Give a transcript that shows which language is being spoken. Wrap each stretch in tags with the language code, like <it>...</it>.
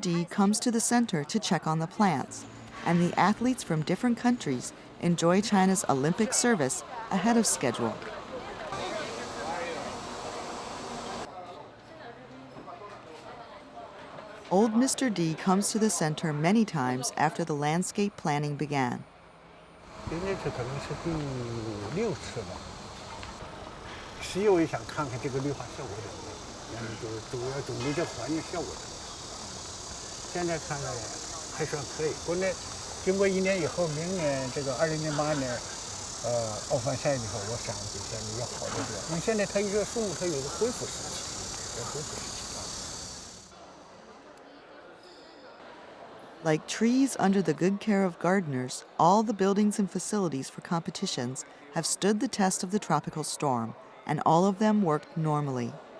<en>D comes to the center to check on the plants, and the athletes from different countries enjoy China's Olympic service ahead of schedule. Old Mr. D comes to the center many times after the landscape planning began.</en> <zh>今天这可能是第5、6次吧。是因为想看看这个绿化效果怎么样，就是主力这环境效果怎么样。现在看来还算可以。不过呢，经过1年以后，明年这个2008年，奥运赛以后，我想比现在要好得多。因为现在它一个树木它有个恢复时期，恢复时期。</zh> <en>Like trees under the good care of gardeners, all the buildings and facilities for competitions have stood the test of the tropical storm, and all of them worked normally.</en>